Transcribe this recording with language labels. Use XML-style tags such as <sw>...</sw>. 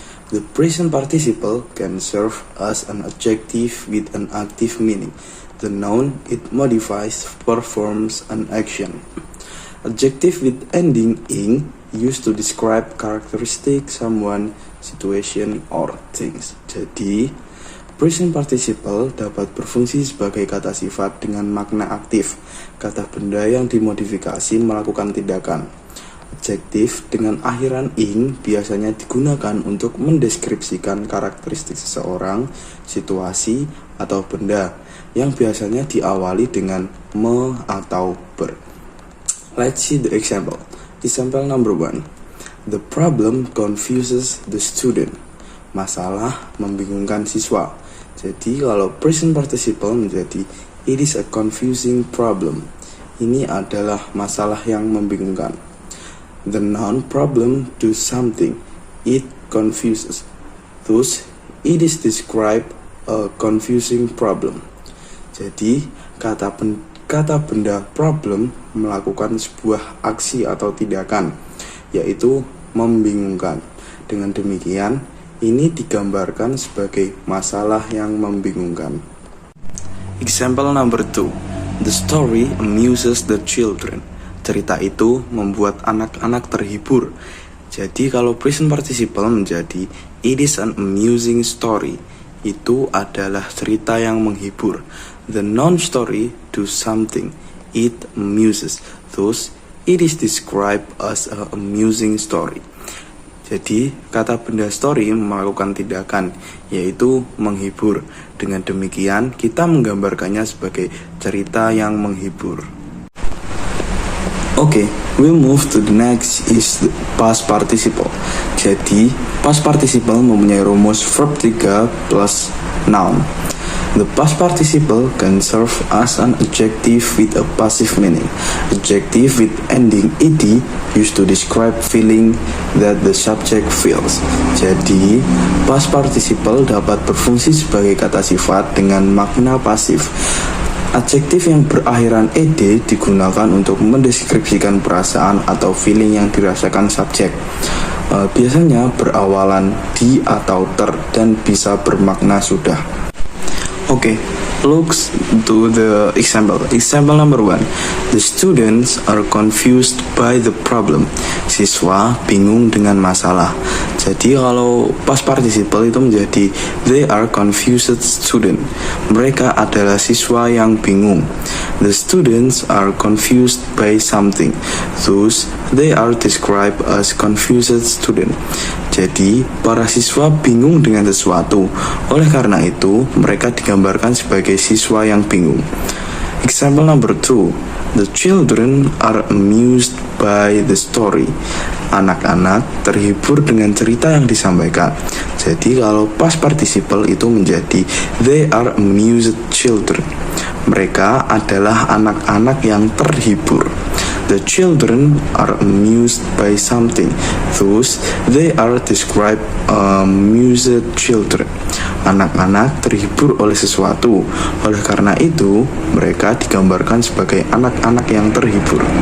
<en>The present participle can serve as an adjective with an active meaning. The noun it modifies performs an action. Adjective with ending ing used to describe characteristic someone situation, or things.</en> <id>Jadi, present participle dapat berfungsi sebagai kata sifat dengan makna aktif. Kata benda yang dimodifikasi melakukan tindakan. Adjektif dengan akhiran ing biasanya digunakan untuk mendeskripsikan karakteristik seseorang, situasi, atau benda yang biasanya diawali dengan me atau ber.</id> <en>Let's see the example. Example number 1. The problem confuses the student.</en> <id>Masalah membingungkan siswa. Jadi kalau present participle menjadi</id> <en>it is a confusing problem.</en> <id>Ini adalah masalah yang membingungkan.</id> <en>The noun problem do something. It confuses. Thus, it is described a confusing problem.</en> <id>Jadi, kata benda problem melakukan sebuah aksi atau tindakan, yaitu membingungkan. Dengan demikian, ini digambarkan sebagai masalah yang membingungkan.</id> <en>Example number 2. The story amuses the children.</en> <id>Cerita itu membuat anak-anak terhibur. Jadi kalau present participle menjadi</id> <en>it is an amusing story.</en> <id>Itu adalah cerita yang menghibur.</id> <en>The noun story do something. It amuses. Thus, it is described as an amusing story.</en> <id>Jadi, kata benda story melakukan tindakan, yaitu menghibur. Dengan demikian, kita menggambarkannya sebagai cerita yang menghibur.</id> <en>Okay, we move to the next is the past participle.</en> <id>Jadi, past participle mempunyai rumus verb 3 plus noun.</id> <en>The past participle can serve as an adjective with a passive meaning. Adjective with ending ed used to describe feeling that the subject feels.</en> <id>Jadi, past participle dapat berfungsi sebagai kata sifat dengan makna pasif. Adjektif yang berakhiran ed digunakan untuk mendeskripsikan perasaan atau feeling yang dirasakan subjek. Biasanya berawalan di atau ter dan bisa bermakna sudah.</id> <en>Okay, looks to the example. Example number 1. The students are confused by the problem.</en> <id>Siswa bingung dengan masalah. Jadi kalau past participle itu menjadi</id> <en>they are confused student.</en> <id>Mereka adalah siswa yang bingung.</id> <en>The students are confused by something. Thus, they are described as confused student.</en> <id>Jadi, para siswa bingung dengan sesuatu. Oleh karena itu, mereka digambarkan sebagai siswa yang bingung.</id> <en>Example number 2. The children are amused by the story.</en> <id>Anak-anak terhibur dengan cerita yang disampaikan. Jadi, kalau past participle itu menjadi</id> <en>they are amused children.</en> <id>Mereka adalah anak-anak yang terhibur.</id> <en>The children are amused by something. Thus, they are described amused children.</en> <id>Anak-anak terhibur oleh sesuatu. Oleh karena itu, mereka digambarkan sebagai anak-anak yang terhibur.</id>